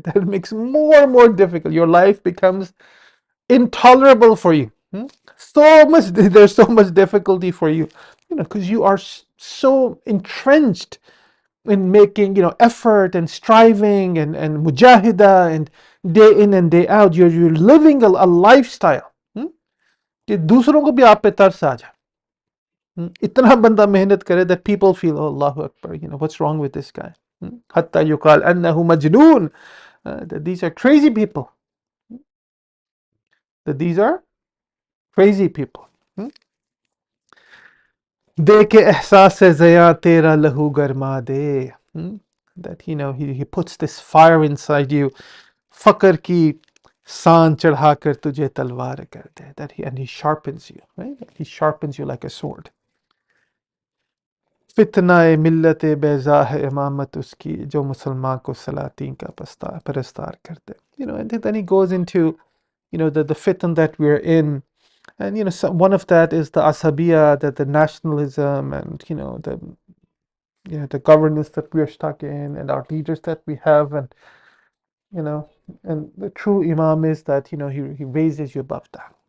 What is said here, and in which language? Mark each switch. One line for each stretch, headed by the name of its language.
English: That makes more and more difficult. Your life becomes intolerable for you. So much, there's so much difficulty for you, because you are so entrenched in making, effort and striving and mujahida and day in and day out. You're living a lifestyle
Hindi: कि दूसरों को भी आप पे तरस आ जाए. इतना बंदा मेहनत करे
English: that people feel, oh Allahu Akbar, what's wrong with this guy?
Arabic: حتى يقال أنه مجنون.
English: That these are crazy people. That these are crazy people.
Hindi: दे के एहसास ज़या तेरा लहू गरमा दे.
English: That he puts this fire inside you.
Hindi: फकर की सान चढ़ाकर तुझे तलवार कर दे.
English: That and he sharpens you, right? He sharpens you like a sword.
Hindi: फितना मिल्लत बेजा है इमामत उसकी जो मुसलमान को सलातीन का परस्तार करते.
English: And then he goes into the fitan that we're in. And one of that is the asabiya, that the nationalism, and the governance that we are stuck in, and our leaders that we have, and and the true imam is that he raises you above that.